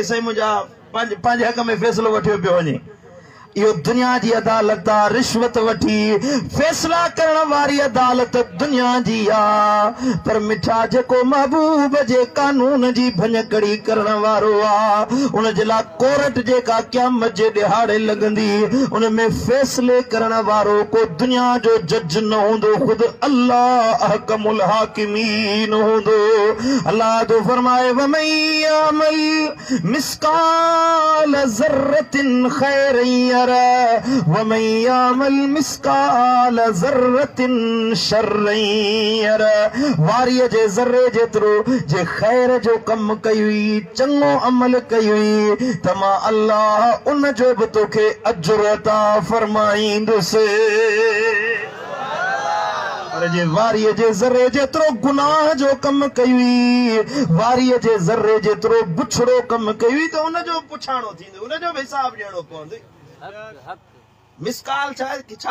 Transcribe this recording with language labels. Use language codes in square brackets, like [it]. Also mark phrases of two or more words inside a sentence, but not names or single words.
[sd] साईं मुंहिंजा पंहिंजे हक़ में फैसलो वठियो पियो वञे इहो दुनिया जी अदालत आहे रिश्वत वठी फैसला करण वारी अदालत दुनिया जी आहे पर मिठा जेको महबूब जे कानून जी भञकड़ी करण वारो आहे उन जे लाइ कोर्ट जेका क़यामत जे ॾिहाड़े लॻंदी उन में फैसले करण वारो को दुनिया जो जज न हूंदो ख़ुदि अल्लाह [ar] أحكم الحاكمين [sd] हूंदो अल्लाह तो फरमाए [ar] ومن يعمل مثقال ذرة خيرا ومن يعمل مثقال ذرة شرا يره [sd] वारीअ जे ज़र्रे जेतिरो जे ख़ैर जो कम कई हुई चङो अमल कई हुई त मां अल्लाह उन जो बि तोखे अजुर अता फरमाईंदुसि पर जे वारीअ जे ज़र्रे जेतिरो गुनाह जो कम कई हुई वारीअ जे ज़र्रे जेतिरो बुछड़ो कम कई हुई त उन जो पुछाणो थींदो उन जो बि हिसाब ॾियणो पवंदो मिसकाल छा